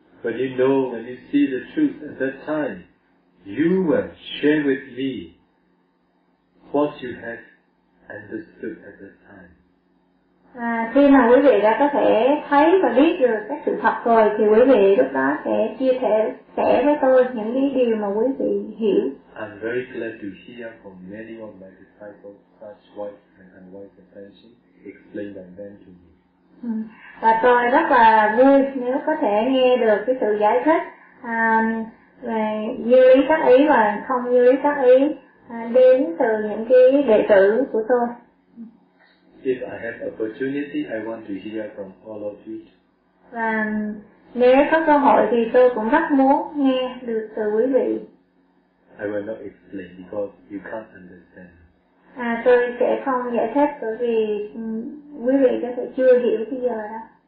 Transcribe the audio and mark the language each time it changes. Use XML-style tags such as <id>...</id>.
<en>But you know when you see the truth at that time, you will share with me what you have understood at that time.</en> <vi>Khi mà quý vị đã có thể thấy và biết được các sự thật rồi thì quý vị lúc đó sẽ chia sẻ với tôi những cái điều mà quý vị hiểu.</vi> <en>I'm very glad to hear from many of my disciples such wise and unwise attention explained by them to me.</en> <vi>Và tôi rất là vui nếu có thể nghe được cái sự giải thích về như lý tác ý và không như lý tác ý đến từ những cái đệ tử của tôi.</vi> <en>If I have opportunity, I want to hear from all of you.</en> <vi>Và nếu có cơ hội thì tôi cũng rất muốn nghe được từ quý vị.</vi> <en>I will not explain because you can't understand.</en> <vi>À, tôi sẽ không giải thích bởi vì quý vị có thể chưa hiểu bây giờ đó.</vi>